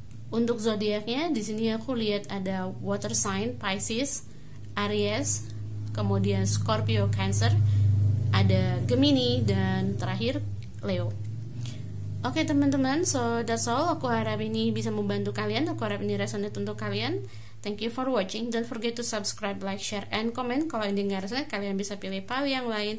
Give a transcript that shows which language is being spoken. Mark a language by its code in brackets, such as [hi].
[id] Untuk zodiaknya di sini aku lihat ada water sign Pisces, Aries, kemudian Scorpio, Cancer, ada Gemini, dan terakhir Leo. Oke teman-teman, [en] so that's all. [id] Aku harap ini bisa membantu kalian. Aku harap ini resonate untuk kalian. [en] Thank you for watching. Don't forget to subscribe, like, share, and comment. [id] Kalau ini nggak resonate, kalian bisa pilih pile yang lain.